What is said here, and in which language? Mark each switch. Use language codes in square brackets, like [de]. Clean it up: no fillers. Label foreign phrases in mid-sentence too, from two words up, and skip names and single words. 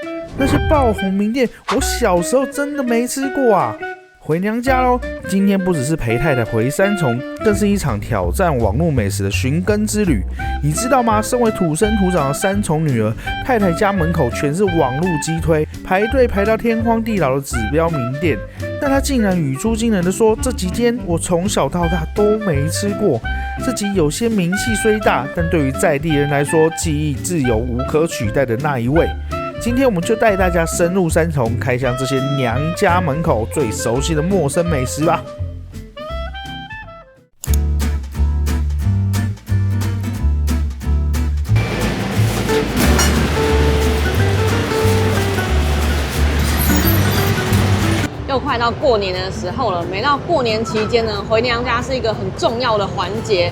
[zh] 那些爆紅名店，我小時候真的沒吃過啊！回娘家嘍！今天不只是陪太太回三重，更是一場挑戰網絡美食的尋根之旅。你知道嗎？身為土生土長的三重女兒，太太家門口全是網絡激推，排隊排到天荒地老的指標名店。但她竟然語出驚人的說，這幾間我從小到大都沒吃過。這集有些名氣雖大，但對於在地人來說，記憶自有無可取代的那一位。今天我們就帶大家深入三重，開箱這些娘家門口最熟悉的陌生美食吧。又快到过年的時候了，每到過年期間呢，回娘家是一個很重要的環節。